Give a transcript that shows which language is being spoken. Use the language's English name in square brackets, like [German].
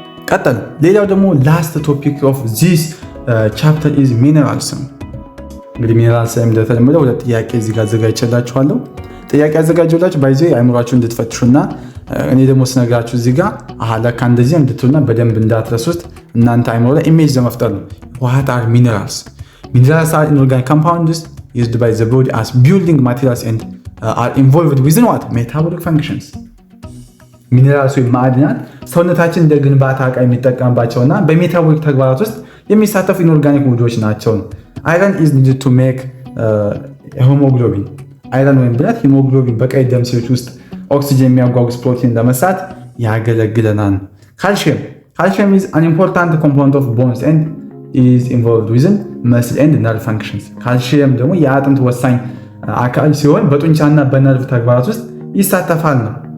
[Amharic] ቀጥል። ሌላው ደግሞ ላስት ቶፒክ ኦፍ ዚስ ቻፕተር ኢዝ ሚነራልስ። እንግዲህ ሚነራልስ ላይ እንደተለመደው ሁለት ጥያቄ እዚህ ጋር አዘጋጅቼላችኋለሁ። ጥያቄ ያዘጋጀሁላችሁ ባይዘ አይምሯችሁ እንድትፈትሹና እኔ ደግሞ ስነግራችሁ እዚህ ጋር ለካ እንደዚህ እንድትሉና በደንብ እንዳትረሱት እናንተ አይምሮ ላይ ኢሜጅ ለመፍጠር ነው። [English] what are minerals? Minerals are inorganic compounds used by the body as building materials and are involved within what? metabolic functions። [Amharic] ሚነራልስ ወይም ማዕድናት ሰውነታችን እንደ ግንባታ ዕቃ የሚጠቀምባቸውና በሜታቦሊክ ተግባራት ውስጥ የሚሳተፉ ኢንኦርጋኒክ ውህዶች ናቸው። አይረን [English] is needed to make [Amharic] hemoglobin። አይረን ወይም ብረት ሂሞግሎቢን በቀይ ደም ሴሎች ውስጥ ኦክሲጅን የሚያጓጉዝ ፕሮቲን ለመስራት ያገለግለናል። ካልሲየም [English] is an important component of bones and is involved within muscle and nerve functions። [Amharic] ካልሲየም ደግሞ የአጥንት ወሳኝ አካል ሲሆን በጡንቻና በነርቭ ተግባራት ውስጥ ይሳተፋል ነው።